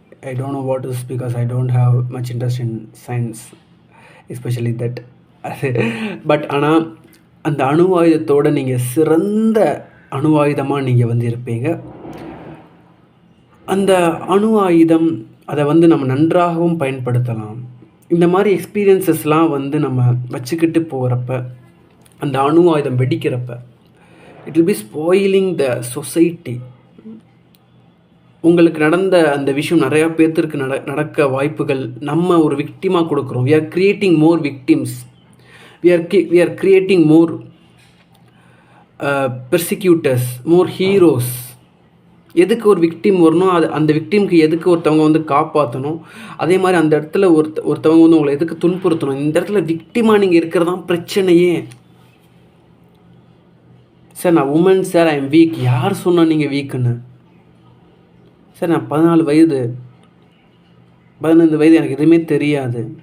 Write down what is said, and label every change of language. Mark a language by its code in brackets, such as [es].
[en] I don't know what is because I don't have much interest in science, especially that. [ta] But ஆனால் அந்த அணு ஆயுதத்தோடு நீங்கள் சிறந்த அணு ஆயுதமாக நீங்கள் வந்து இருப்பீங்க. அந்த அணு ஆயுதம் அதை வந்து நம்ம நன்றாகவும் பயன்படுத்தலாம். இந்த மாதிரி எக்ஸ்பீரியன்ஸஸ்லாம் வந்து நம்ம வச்சுக்கிட்டு போகிறப்ப அந்த அணு ஆயுதம் வெடிக்கிறப்ப [en] It will be spoiling the society. [ta] உங்களுக்கு நடந்த அந்த விஷயம் நிறையா பேர்த்திற்கு நடக்க வாய்ப்புகள் நம்ம ஒரு விக்டிமாக கொடுக்குறோம். [en] we are creating more victims, we are creating more persecutors, more heroes. [ta] எதுக்கு ஒரு விக்டிம் வரணும், அந்த விக்டிம்க்கு எதுக்கு ஒருத்தவங்க வந்து காப்பாற்றணும், அதே மாதிரி அந்த இடத்துல ஒருத்தவங்க வந்து உங்களை எதுக்கு துன்புறுத்தணும். இந்த இடத்துல விக்டிமாக நீங்கள் இருக்கிறதான் பிரச்சனையே. சார் நான் woman sir, [en] I am weak. [ta] யார் சொன்னால் நீங்கள் வீக்குன்னு? சார் நான் 14 வயது 15 வயது, எனக்கு எதுவுமே தெரியாது.